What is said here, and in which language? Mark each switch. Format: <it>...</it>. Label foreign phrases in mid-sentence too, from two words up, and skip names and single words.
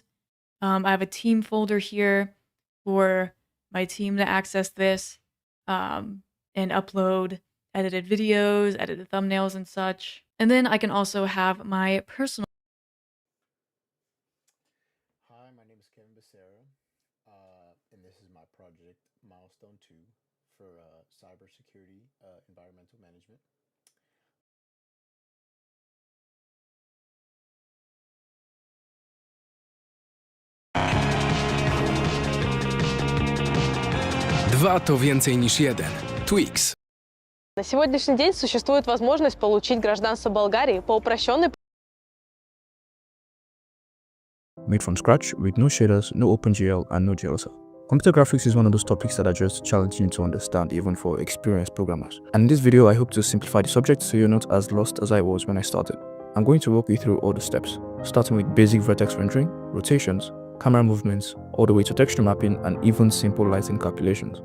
<en>I have a team folder here for my team to access this and upload edited videos, edited thumbnails and such. And then I can also have my personal. Hi, my name is Kevin Becerra, and this is my project Milestone 2 for cybersecurity environmental management.</en> <pl>Dwa to więcej niż jeden. Tweaks.</pl> <ru>На сегодняшний день существует возможность получить гражданство Болгарии по упрощенной.</ru> <en>Made from scratch with no shaders, no OpenGL, and no JLSL. Computer graphics is one of those topics that are just challenging to understand even for experienced programmers. And in this video, I hope to simplify the subject so you're not as lost as I was when I started. I'm going to walk you through all the steps, starting with basic vertex rendering, rotations, camera movements, all the way to texture mapping and even simple lighting calculations.</en>